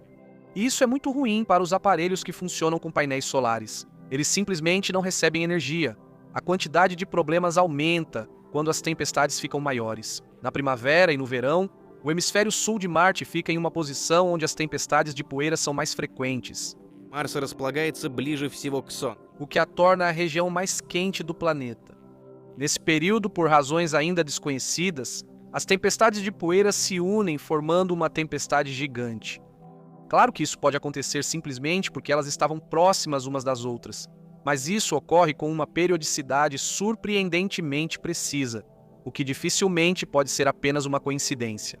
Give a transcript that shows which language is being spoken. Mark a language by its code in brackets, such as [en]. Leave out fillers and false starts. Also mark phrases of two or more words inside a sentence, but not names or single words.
[pt] Isso é muito ruim para os aparelhos que funcionam com painéis solares. Eles simplesmente não recebem energia. A quantidade de problemas aumenta quando as tempestades ficam maiores. Na primavera e no verão, o hemisfério sul de Marte fica em uma posição onde as tempestades de poeira são mais frequentes, [ru] Марс располагается ближе всего к Солнцу. [pt] o que a torna a região mais quente do planeta. Nesse período, por razões ainda desconhecidas, as tempestades de poeira se unem formando uma tempestade gigante. Claro que isso pode acontecer simplesmente porque elas estavam próximas umas das outras, mas isso ocorre com uma periodicidade surpreendentemente precisa, o que dificilmente pode ser apenas uma coincidência.